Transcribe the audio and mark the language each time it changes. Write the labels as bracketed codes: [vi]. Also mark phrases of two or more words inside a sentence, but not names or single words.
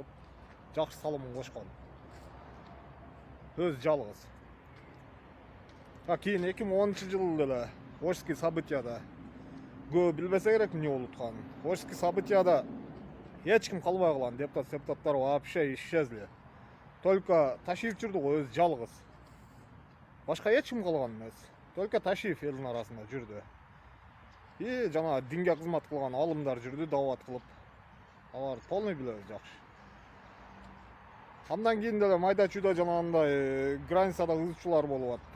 [ky] Жакшы салымын кошкон. Өз жалгыз. Кийин 2010-жылы эле Ошский событияда көп билбесе керек эмне болуп атканын. Ошский событияда эч ким калбай калган, депутаттар [ru] вообще исчезли. [ky] Только Ташиев жүрдү го өз жалгыз. Башка эч ким калган эмес. Только Ташиев элдин арасында жүрдү. И жана динге кызмат кылган алымдар жүрдү, дават кылып. Алар полный билебиз жакшы. Андан кийин деле майда чүйдө жанагындай границада ызчулар болуп атты.